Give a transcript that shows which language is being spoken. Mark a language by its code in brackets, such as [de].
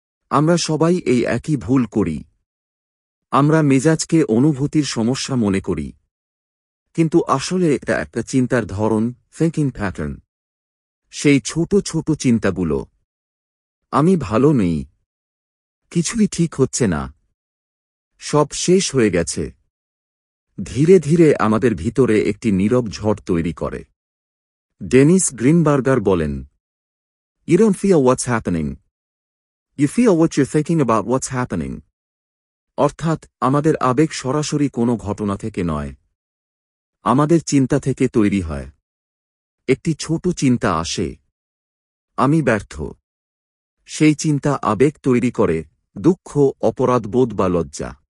[bn] আমরা সবাই এই একই ভুল করি। আমরা মেজাজকে অনুভূতির সমস্যা মনে করি, কিন্তু আসলে এটা একটা চিন্তার ধরন, থিংকিং প্যাটার্ন। সেই ছোট ছোট চিন্তাগুলো, আমি ভালো নেই, কিছুই ঠিক হচ্ছে না, সব শেষ হয়ে গেছে, ধীরে ধীরে আমাদের ভিতরে একটি নীরব ঝড় তৈরি করে। ডেনিস গ্রিনবার্গার বলেন, [en] You don't feel what's happening. You feel what you're thinking about what's happening. [bn] অর্থাৎ আমাদের আবেগ সরাসরি কোনো ঘটনা থেকে নয়, আমাদের চিন্তা থেকে তৈরি হয়। একটি ছোট চিন্তা আসে, আমি ব্যর্থ। সেই চিন্তা আবেগ তৈরি করে, দুঃখ, অপরাধবোধ বা লজ্জা।